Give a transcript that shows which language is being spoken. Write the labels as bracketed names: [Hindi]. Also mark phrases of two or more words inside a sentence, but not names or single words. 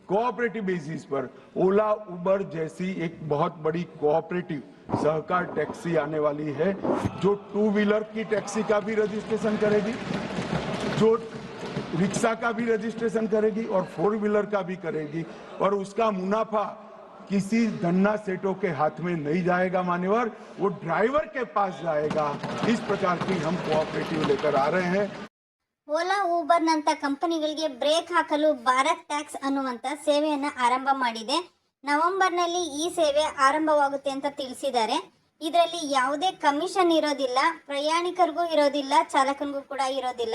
[English] cooperative basis [Hindi] पर ओला उबर जैसी एक बहुत बड़ी कोऑपरेटिव सहकार टैक्सी आने वाली है, जो 2 व्हीलर की टैक्सी का भी रजिस्ट्रेशन करेगी, जो रिक्शा का भी रजिस्ट्रेशन करेगी और 4 व्हीलर का भी करेगी, और उसका मुनाफा किसी धन्ना सेठों के हाथ में नहीं जाएगा मान्यवर, वो ड्राइवर के पास जाएगा। इस प्रकार की हम कोऑपरेटिव लेकर आ रहे हैं। [Kannada] ಓಲಾ ಊಬರ್ ನಂತ ಕಂಪನಿಗಳಿಗೆ ಬ್ರೇಕ್ ಹಾಕಲು ಭಾರತ್ ಟ್ಯಾಕ್ಸ್ ಅನ್ನುವಂಥ ಸೇವೆಯನ್ನು ಆರಂಭ ಮಾಡಿದೆ. ನವೆಂಬರ್ನಲ್ಲಿ ಈ ಸೇವೆ ಆರಂಭವಾಗುತ್ತೆ ಅಂತ ತಿಳಿಸಿದ್ದಾರೆ. ಇದರಲ್ಲಿ ಯಾವುದೇ ಕಮಿಷನ್ ಇರೋದಿಲ್ಲ, ಪ್ರಯಾಣಿಕರಿಗೂ ಇರೋದಿಲ್ಲ, ಚಾಲಕನಿಗೂ ಕೂಡ ಇರೋದಿಲ್ಲ.